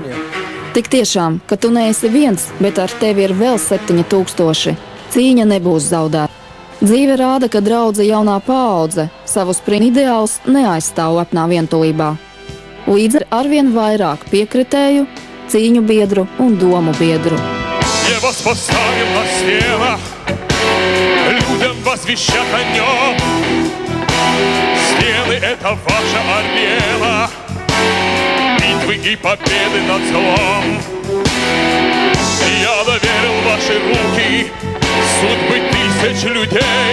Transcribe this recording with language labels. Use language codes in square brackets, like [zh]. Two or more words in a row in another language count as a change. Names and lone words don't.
[lv] Tik tiešām, ka tu neesi viens, bet ar tevi ir vēl 7000. Cīņa nebūs zaudēta. Dzīve rāda, ka draudze jaunā paudze savus ideālus neaizstāv lepnā vientulībā. Līdz ar arvien vairāk piekritēju, cīņu biedru un domu biedru. [ru] Я вас поставил на стенах, людям возвещать о нем. Стены — это ваша арена, битвы и победы над злом. Я доверил в ваши руки судьбы 1000 людей.